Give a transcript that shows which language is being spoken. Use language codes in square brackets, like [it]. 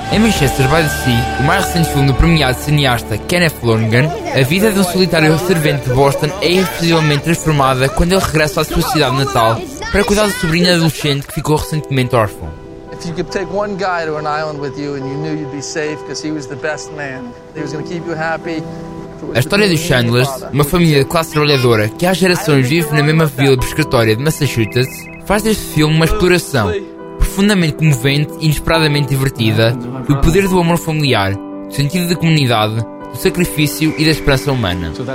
[pt] Em Manchester by the Sea, o mais recente filme do premiado cineasta Kenneth Lonergan, a vida de um solitário servente de Boston é irreversivelmente transformada quando ele regressa à sua cidade natal para cuidar da sobrinha adolescente que ficou recentemente órfã. [en] If you could take one guy to an island with you and you knew you'd be safe because he was the best man, he was going to keep you happy. [pt] A história dos Chandlers, uma família de classe trabalhadora que há gerações vive na mesma vila pescatória de Massachusetts, faz deste filme uma exploração profundamente comovente e inesperadamente divertida do poder do amor familiar, do sentido da comunidade, do sacrifício e da esperança humana.